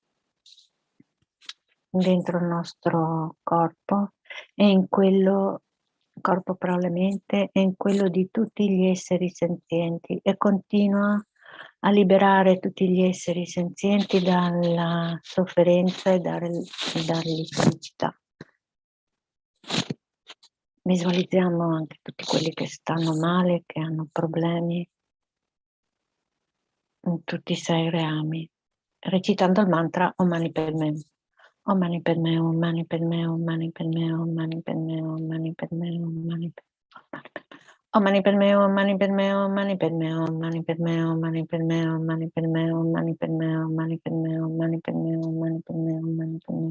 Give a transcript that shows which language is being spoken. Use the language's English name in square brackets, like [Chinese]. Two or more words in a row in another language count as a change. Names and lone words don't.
[Italian] dentro il nostro corpo e in quello corpo probablemente e in quello di tutti gli esseri senzienti e continua a liberare tutti gli esseri senzienti dalla sofferenza e dargli felicità. Visualizziamo anche tutti quelli che stanno male, che hanno problemi in tutti i 6 reami, recitando il mantra [Sanskrit] Om Mani Padme. Om Mani Padme, Om Mani Padme, Om Mani Padme, Om Mani Padme, Om Mani Padme, Om Mani Padme. Om Mani Padme, Om Mani Padme, Om Mani Padme, Om Mani Padme, Om Mani Padme, Om Mani Padme, Om Mani Padme, Om Mani Padme, Om Mani Padme, Om Mani Padme, Om Mani Padme.